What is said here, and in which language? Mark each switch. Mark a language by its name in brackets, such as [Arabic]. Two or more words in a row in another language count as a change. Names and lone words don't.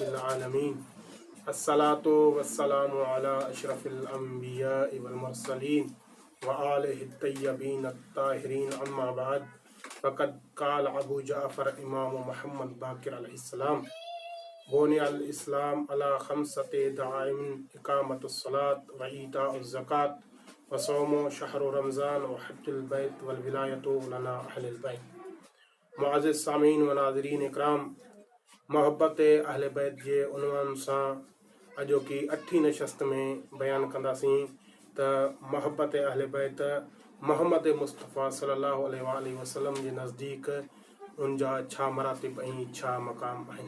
[Arabic] العالمين الصلاة والسلام على أشرف الأنبياء والمرسلين وآله الطيبين الطاهرين أما بعد فقد قال أبو جعفر إمام محمد باقر عليه السلام بني الإسلام على 5 دعائم إقامة الصلاة وإيتاء الزكاة وصوم شهر رمضان وحج البيت والولاية لنا أهل البيت. [Sindhi] मुआज़िज़ सामीन व नाज़रीन इकराम, मोहब्बत अहल बैत जे उनवान सां अॼोकी 8 नशस्त में बयान कंदासीं त मोहब्बत अहल बैत मोहम्मद मुस्तफ़ा [Arabic] صلى الله عليه وسلم [Sindhi] जे नज़दीक उनजा छा मरातिब ऐं छा मक़ाम आहिनि।